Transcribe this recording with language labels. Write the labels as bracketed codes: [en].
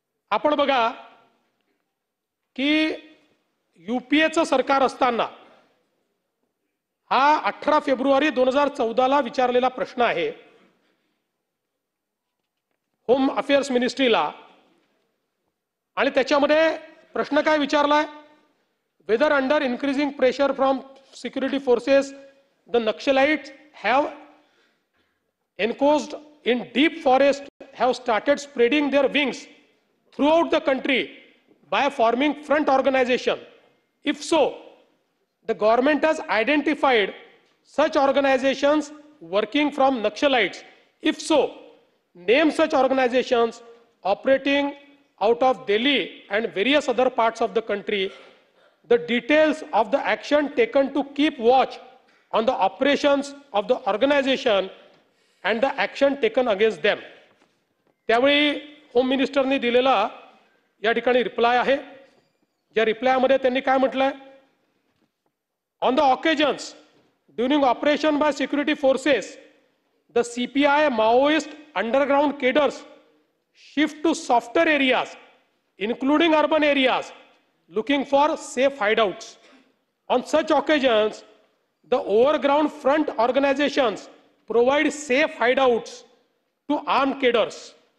[mr] आपण बघा की UPAचं सरकार असताना हा 18 फेब्रुवारी 2014 विचारलेला प्रश्न आहे होम अफेअर्स मिनिस्ट्रीला आणि त्याच्यामध्ये प्रश्न काय विचारलाय? [en] Whether under increasing pressure from security forces the Naxalites have enclosed in deep forest have started spreading their wings throughout the country by forming front organization. If so, the government has identified such organizations working from Naxalites. If so, name such organizations operating out of Delhi and various other parts of the country. The details of the action taken to keep watch on the operations of the organization and the action taken against them. [mr] त्यावेळी home मिनिस्टरनी दिलेला या ठिकाणी reply आहे, ज्या रिप्लायमध्ये त्यांनी काय म्हटलंय? [en] On the occasions during operation by security forces the CPI Maoist underground cadres shift to softer areas including urban areas looking for safe hideouts. On such occasions the overground front organizations provide safe hideouts to armed cadres.